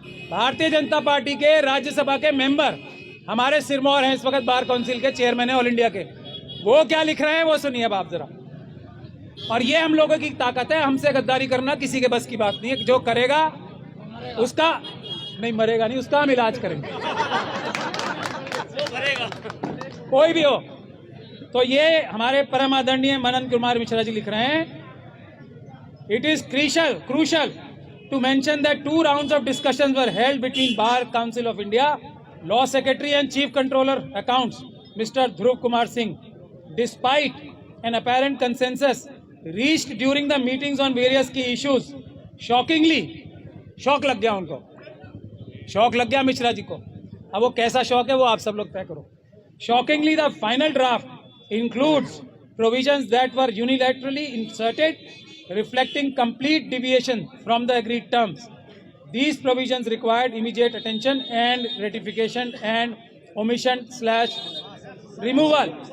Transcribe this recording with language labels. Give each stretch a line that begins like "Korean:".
Hindi: Bharatiya Janata party के राज्यसभा के member हमारे सिरमौर हैं, इस वक्त बार काउंसिल के चेयरमैन है ऑल इंडिया के। वो क्या लिख रहे हैं वो सुनिए अब आप जरा। और ये हम लोगों की ताकत है, हमसे गद्दारी करना किसी के बस की बात नहीं है। जो करेगा उसका नहीं, मरेगा नहीं, उसका हम इलाज करेंगे, कोई भी हो। तो ये हमारे परम आदरणीय मनन कुमार मिश्रा जी लिख रहे हैं,
English: It is crucial to mention that 2 rounds of discussions were held between Bar Council of India, Law Secretary and Chief Controller Accounts, Mr. Dhruv Kumar Singh, despite an apparent consensus reached during the meetings on various key issues. Shockingly,
Hindi: शौक लग गया उनको, शौक लग गया मिश्रा जी को। अब वो कैसा शौक है वो आप सब लोग तय करो।
English: Shockingly, the final draft includes provisions that were unilaterally inserted, reflecting complete deviation from the agreed terms. These provisions required immediate attention and ratification and omission/removal.